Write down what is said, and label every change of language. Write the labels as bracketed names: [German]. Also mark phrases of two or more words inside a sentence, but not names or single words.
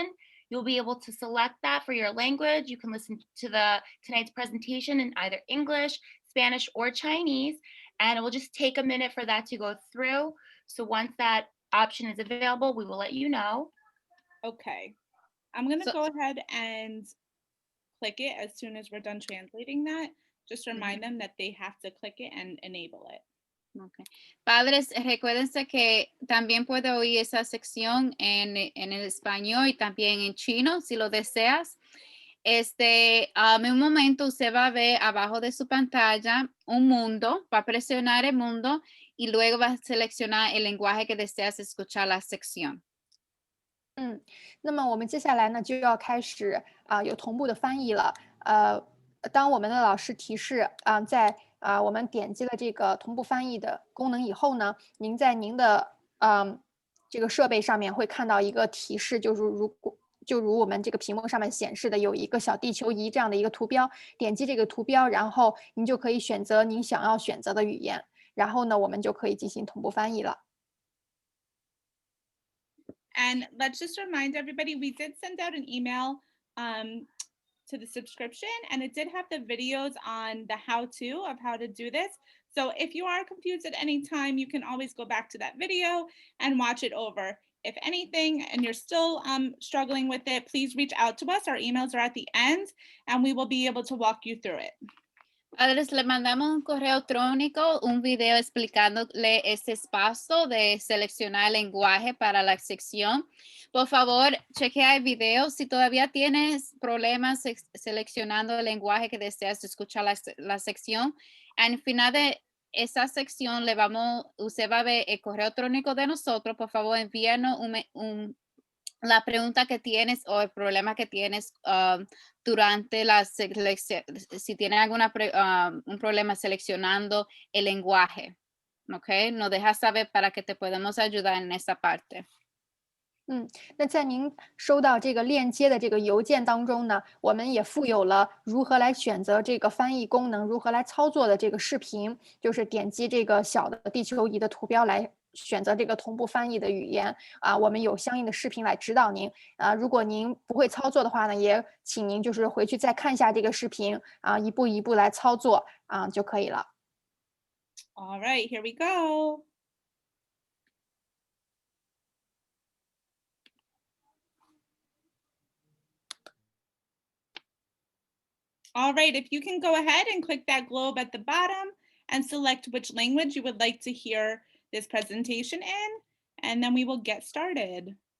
[English] You'll be able to select that for your language. You can listen to tonight's presentation in either English, Spanish, or Chinese, and it will just take a minute for that to go through. So once that option is available, we will let you know. Okay, I'm going to go ahead and click it as soon as we're done translating that. Just remind them that they have to click it and enable it. Okay. [Spanish] Padres, recuérdense que también puede oír esa sección en el español y también en chino, si lo deseas. En un momento usted va a ver abajo de su pantalla un mundo, va a presionar el mundo y luego va a seleccionar el lenguaje que deseas escuchar la sección. [Chinese] 那么我们接下来呢就要开始有同步的翻译了。当我们的老师提示在我们点击了这个同步翻译的功能以后呢，您在您的这个设备上面会看到一个提示，就如我们这个屏幕上面显示的有一个小地球仪这样的一个图标，点击这个图标，然后您就可以选择您想要选择的语言。然后呢，我们就可以进行同步翻译了。 [English] And let's just remind everybody, we did send out an email to the subscription, and it did have the videos on the how-to of how to do this. So if you are confused at any time, you can always go back to that video and watch it over. If anything, and you're still struggling with it, please reach out to us. Our emails are at the end, and we will be able to walk you through it. [Spanish] Padres, le mandamos un correo electrónico, un video explicándole ese paso de seleccionar el lenguaje para la sección. Por favor, chequea el video. Si todavía tienes problemas seleccionando el lenguaje que deseas escuchar la sección, al final de esa sección usted va a ver el correo electrónico de nosotros. Por favor, envíanos la pregunta que tienes o el problema que tienes durante la selección, si tienes un problema seleccionando el lenguaje, ¿ok? Nos deja saber para que te podamos ayudar en esa parte. [Chinese] 那在您收到这个链接的这个邮件当中呢，我们也附有了如何来选择这个翻译功能，如何来操作的这个视频，就是点击这个小的地球仪的图标来选择这个同步翻译的语言啊，我们有相应的视频来指导您啊。如果您不会操作的话呢，也请您就是回去再看一下这个视频啊，一步一步来操作啊就可以了。 [English] All right, here we go. All right, if you can go ahead and click that globe at the bottom and select which language you would like to hear this presentation in, and then we will get started.